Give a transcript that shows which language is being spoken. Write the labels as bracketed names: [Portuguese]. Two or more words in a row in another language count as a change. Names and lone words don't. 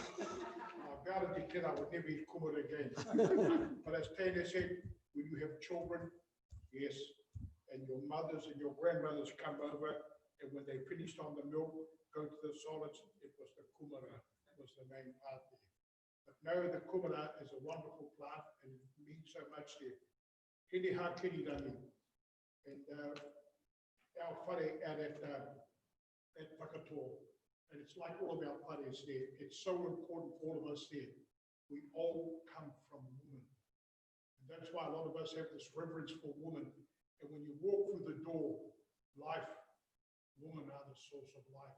[English] I vowed as a kid I would never eat kumara again. But as Taylor said, when you have children, yes, and your mothers and your grandmothers come over, and when they finished on the milk, go to the solids, it was the kumara, was the main part there. But no, the kumara is a wonderful plant and it means so much there. Hini ha kiri rangi. And our whare out at Whakatoa. And it's like all of our whares there. It's so important for all of us there. We all come from women. And that's why a lot of us have this reverence for women. And when you walk through the door, life, women are the source of life.